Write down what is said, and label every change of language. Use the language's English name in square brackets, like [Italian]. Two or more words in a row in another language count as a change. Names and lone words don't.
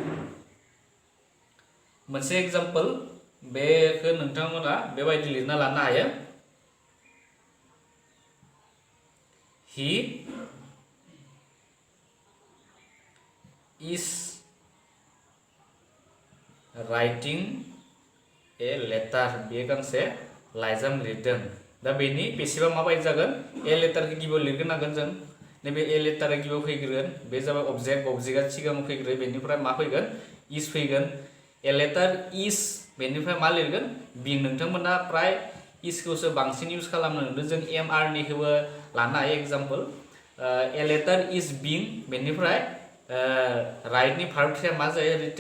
[Bodo] मोनसे एग्जाम्पल बेखौ नोंथांमोना बेबायदि लिरना लानो हायो [English] he is writing a letter [Bodo] बे गांसे लाइजाम लिरदों दा बेनि बेसेबा माबायदि जागोन [English] a letter [Bodo] गिबियाव लिरग्रोनांगोन जों नैबे [English] a letter [Bodo] गिबियाव फैग्रोगोन बे जाबाय अबजेक्टआ सिगाङाव फैग्रोयो बेनिफ्राय मा फैगोन इज फैगोन [English] a letter is [Bodo] बेनिफ्राय मा लिरगोन बिं नोंथांमोना प्राय इसखौसो बांसिन इउज खालामनो नुदों जों [English] am are [Bodo] निखौबो लानो हायो एग्जाम्पल [English] a letter is being [Bodo] बेनिफ्राय राइटनि भार्बआ मा जायो